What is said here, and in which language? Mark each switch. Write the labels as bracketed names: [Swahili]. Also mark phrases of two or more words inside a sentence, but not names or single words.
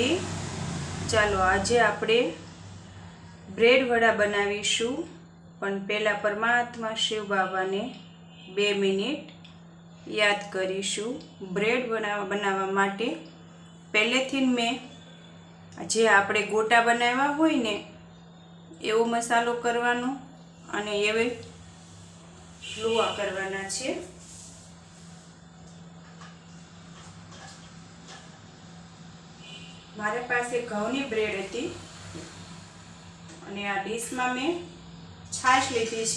[Gujarati] ચાલો આજ આપણે બ્રેડ વડા બનાવીશું, પણ પહેલા પરમાત્મા શિવ બાબા ને 2 મિનિટ યાદ કરીશું। બ્રેડ બનાવા માટે પહેલેથી મેં જે આપણે ગોટા બનાવ્યા હોય ને એવો મસાલો કરવાનો અને એવે લૂઆ કરવાના છે। મારે પાસે ઘઉંની બ્રેડ હતી અને આ ડિશ માં મેં છાશ લીધી છે।